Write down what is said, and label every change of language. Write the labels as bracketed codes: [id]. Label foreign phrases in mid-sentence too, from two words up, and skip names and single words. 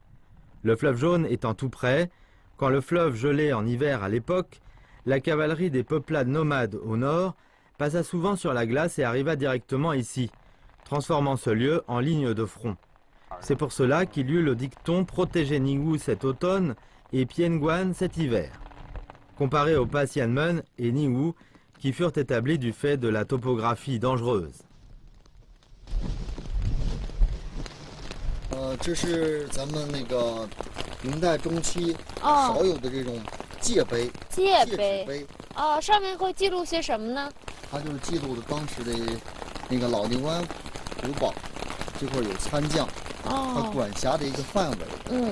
[fr] Le fleuve Jaune étant tout près, quand le fleuve gelait en hiver à l'époque, la cavalerie des peuplades nomades au nord passa souvent sur la glace et arriva directement ici, transformant ce lieu en ligne de front. C'est pour cela qu'il y eut le dicton « Protéger Ningwu cet automne et Pienguan cet hiver », comparé aux Pas Yanmen et Ningwu qui furent établis du fait de la topographie dangereuse. [zh] 这是咱们那个明代中期少有的这种界碑。界碑。哦，上面会记录些什么呢？它就是记录的当时的那个老牛湾湖堡这块有参将，它管辖的一个范围。